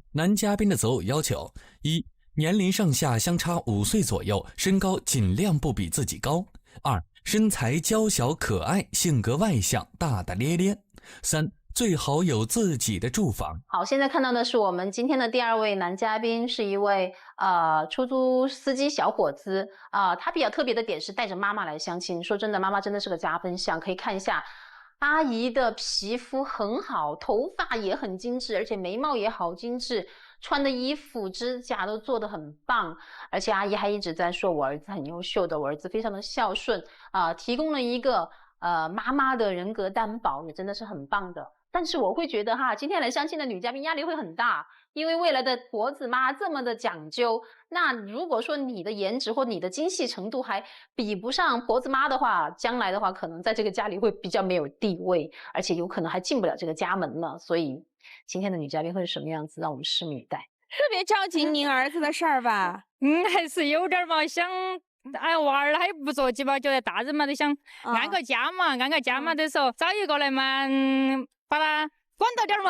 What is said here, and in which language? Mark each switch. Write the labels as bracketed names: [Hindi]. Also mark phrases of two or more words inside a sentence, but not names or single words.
[Chinese] 男嘉賓的擇偶要求：一、年齡上下相差5歲左右，身高盡量不比自己高。2、身材嬌小可愛，性格外向，大大咧咧。3、最好有自己的住房。好，現在看到的是我們今天的第2位男嘉賓，是一位出租司機小伙子他比較特別的點是帶着媽媽來相親。說真的，媽媽真的是個加分項，可以看一下阿姨的皮膚很好，頭髮也很精緻，而且眉毛也好精緻，穿的衣服指甲都做得很棒，而且阿姨還一直在說我兒子很優秀的，我兒子非常的孝順提供了一個媽媽的人格擔保，也真的是很棒的。但是我會覺得今天來相親的女嘉賓壓力會很大，因為未來的婆子媽這麼的講究，那如果說你的顏值或你的精細程度還比不上婆子媽的話，將來的話可能在這個家裡會比較沒有地位，而且有可能還進不了這個家門了。所以今天的女嘉賓會是什麼樣子，讓我們拭目以待。特別着急您兒子的事兒吧？還是有點嘛，想娃兒還不着急吧，覺得大人嘛都想安個家嘛，的時候找一個來嘛，把他管到點嘛。